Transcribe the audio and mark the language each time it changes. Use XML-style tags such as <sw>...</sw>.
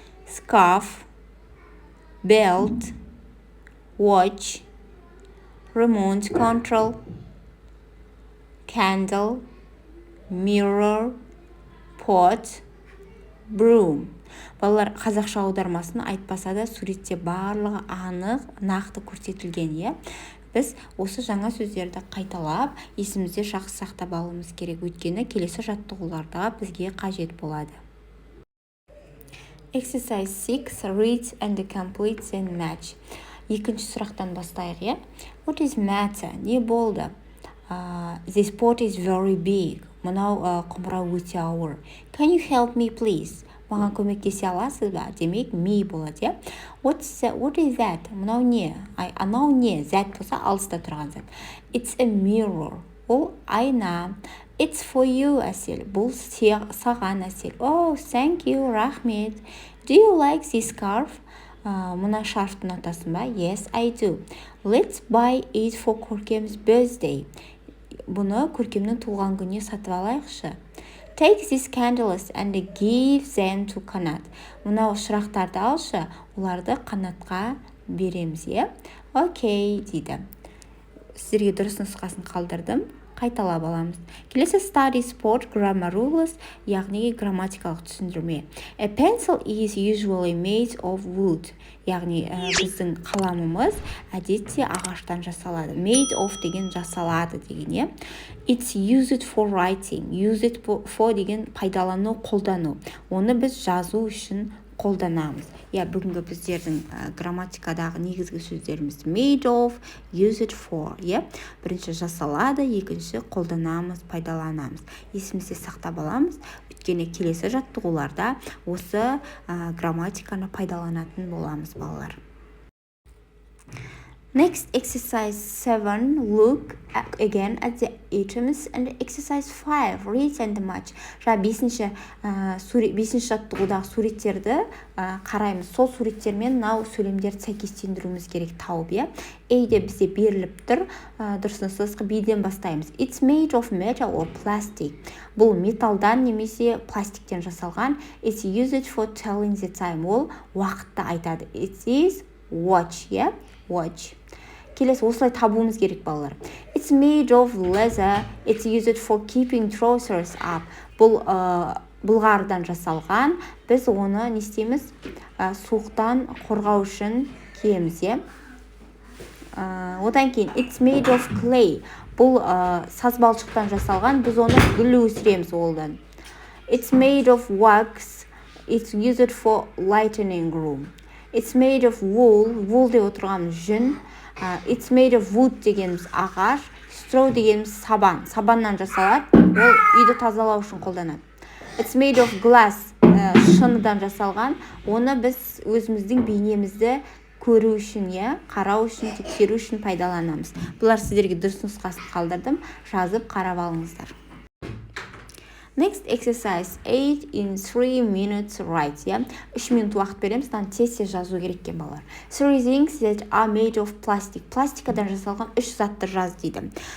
<en>Scarf, belt, watch, remote control, candle, mirror, pot, broom.</en> <kk>Балалар қазақша аудармасын айтпаса да суретте барлығы анық, нақты көрсетілген, е. Біз осы жаңа сөздерді қайталап, есімізде жақсы сақтап алуымыз керек, өйткені келесі жаттығуларда бізге қажет болады.</kk> <en>Exercise 6. Read and complete and match.</en> <kk>Екінші сұрақтан бастайық, е.</kk> <en>What is matter?</en> <kk>Не болды?</kk> <en>This pot is very big.</en> <kk>Мынау құмыра өте ауыр.</kk> <en>Can you help me, please?</en> <kk>Маған көмектесе аласыз ба? Демек, me болады, е.</kk> <en>What is that?</en> <kk>Мынау не? Анау не? That болса, алыста тұрған зат.</kk> <en>It's a mirror.</en> <kk>Ол айна.</kk> <en>It's for you, Әсел.</en> <kk>Бұл саған, Әсел.</kk> <en>Oh, thank you,</en> <kk>рахмет.</kk> <en>Do you like this scarf?</en> <kk>Мына шарфты ұнатасың ба?</kk> <en>Yes, I do. Let's buy it for Көркем's birthday.</en> <kk>Бұны Көркемнің туған күніне сатып алайықшы.</kk> <en>Take these candles and give them to Қанат.</en> <kk>Мынау шырақтарды алшы, оларды Қанатқа береміз, е? Окей, дейді. Сіздерге дұрыс нұсқасын қалдырдым. Қайталап аламыз. Келесі</kk> <en>study sport grammar rules,</en> <kk>яғни грамматикалық түсіндірме.</kk> <en>A pencil is usually made of wood.</en> <kk>Яғни біздің қаламымыз әдетте ағаштан жасалады. Made of деген жасалады деген, е.</kk> <en>It's used for writing.</en> <kk>Used for деген пайдалану, қолдану. Оны біз жазу үшін қолданамыз. Бүгінгі біздердің грамматикадағы негізгі сөздеріміз made of, used for. Бірінші жасалады, екінші қолданамыз, пайдаланамыз. Есімізде сақтап аламыз. Өйткені келесі жаттығуларда осы грамматиканы пайдаланатын боламыз, балалар.</kk> <en>Next, exercise 7. Look again at the items, and exercise 5. Read and match.</en> <kk>Бесінші жаттығудағы суреттерді қараймыз. Сол суреттермен мынау сөйлемдерді сәйкестендіруіміз керек тауып, е. A-де бізде беріліп тұр. Дұрысынсыз B-ден бастаймыз.</kk> <en>It's made of metal or plastic.</en> <kk>Бұл металдан немесе пластиктен жасалған.</kk> <en>It's used for telling the time.</en> <kk>Ол уақытты айтады.</kk> <en>It is watch, е. Watch.</en> <kk>Келесі осылай табуымыз керек, балалар.</kk> <en>It's made of leather. It's used for keeping trousers up.</en> <kk>Бұл бұлғардан жасалған. Біз оны не істейміз? Суықтан қорғау үшін киеміз, е. Одан кейін</kk> <en>it's made of clay.</en> <kk>Бұл сазбалшықтан жасалған. Біз оны гүл өсіреміз олдан.</kk> <en>It's made of wax. It's used for lightening room. It's made of wool.</en> <kk>Wool деп отырғанымыз жүн.</kk> <en>It's made of wood</en> <kk>дегеніміз ағаш. Straw дегеніміз сабан. Сабаннан жасалады. Ол үйді тазалау үшін қолданады.</kk> <en>It's made of glass.</en> <kk>Шыныдан жасалған. Оны біз өзіміздің бейнемізді көру үшін, қарау үшін, тексеру үшін пайдаланамыз. Бұлар сіздерге дұрыс нұсқасын қалдырдым. Жазып қарап алыңыздар.</kk> <en>Next exercise 8 in 3 minutes write.</en> <kk>3 минут уақыт береміз, тез жазу керек екен, балалар.</kk> <en>3 things that are made of plastic.</en> <kk>Пластикадан жасалған 3 затты жаз дейді.</kk>